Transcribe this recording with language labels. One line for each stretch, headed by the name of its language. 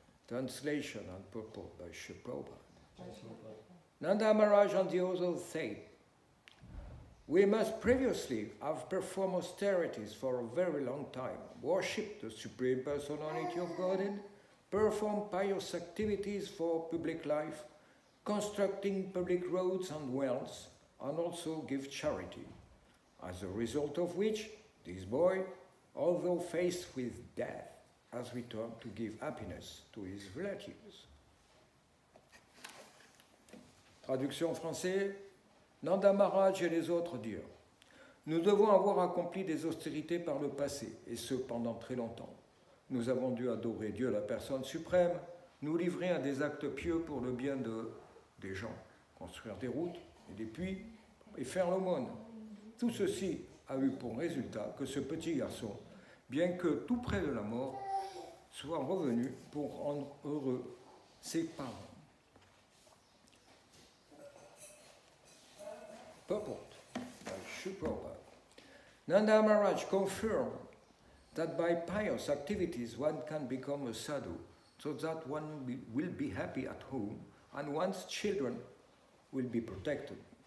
English: Translation and purport by Sri Prabhupada. Nanda Maharaj and the others say, we must previously have performed austerities for a very long time, worshipped the Supreme Personality of Godhead, performed pious activities for public life, constructing public roads and wells, and also give charity. As a result of which, this boy, although faced with death, has returned to give happiness to his relatives.
French: Traduction française. Nanda Maharaj et les autres dirent, nous devons avoir accompli des austérités par le passé, et ce pendant très longtemps. Nous avons dû adorer Dieu, la personne suprême, nous livrer à des actes pieux pour le bien des gens, construire des routes et des puits et faire l'aumône. Tout ceci a eu pour résultat que ce petit garçon, bien que tout près de la mort, soit revenu pour rendre heureux ses parents.
English: Purport by Sri Prabhupada. Nanda Maharaj confirmed that by pious activities one can become a sadhu, so that one will be happy at home and one's children will be protected.